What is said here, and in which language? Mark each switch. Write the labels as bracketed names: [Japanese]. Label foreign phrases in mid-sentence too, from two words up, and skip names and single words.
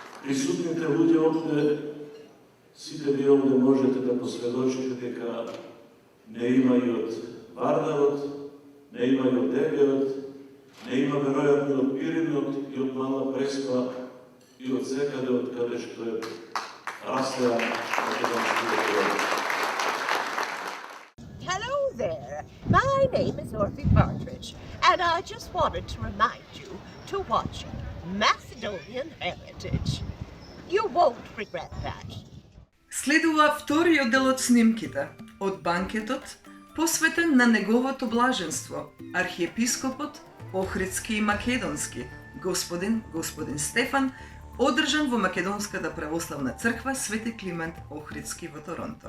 [Macedonian] Присутните луѓе овде, сите вие овде можете да посведочите дека не има и од Вардарот, не има и од Девиот, не има веројатно од Пиринот и од Мала Преспа и од секаде од каде што е растеа македонскиот народ. [English] Hello there. My name is Dorothy Partridge, and I just wanted to remind you to watch Macedonian Heritage. You won't regret that. [Macedonian] Следува вториот дел од снимките од банкетот посветен на неговото блаженство, архиепископот Охридски и Македонски, господин Стефан, одржан во Македонската православна црква Свети Климент Охридски во Торонто.